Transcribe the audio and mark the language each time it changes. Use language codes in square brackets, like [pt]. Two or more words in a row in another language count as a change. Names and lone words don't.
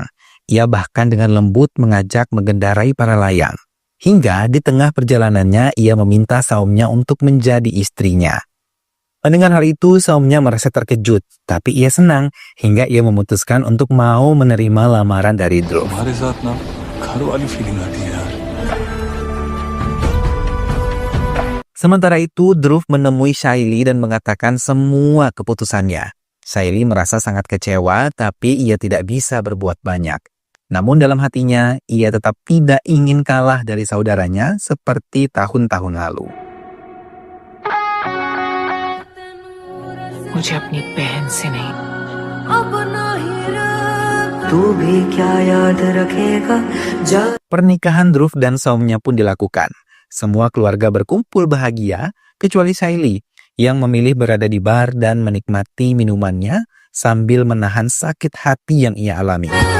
[id] Ia bahkan dengan lembut mengajak mengendarai para layang. Hingga di tengah perjalanannya ia meminta Soumya untuk menjadi istrinya. Mendengar hal itu, Soumya merasa terkejut, tapi ia senang hingga ia memutuskan untuk mau menerima lamaran dari Dhruv. [hi] हमारे साथ ना घर वाली फीलिंग आती है यार। [id] Sementara itu, Dhruv menemui Shaily dan mengatakan semua keputusannya. Shaily merasa sangat kecewa, tapi ia tidak bisa berbuat banyak. Namun dalam hatinya, ia tetap tidak ingin kalah dari saudaranya seperti tahun-tahun lalu. [hi] मुझे अपनी बहन से नहीं [id] Pernikahan Dhruv dan Soumya pun dilakukan. Semua keluarga berkumpul bahagia, kecuali Shaily yang memilih berada di bar dan menikmati minumannya sambil menahan sakit hati yang ia alami.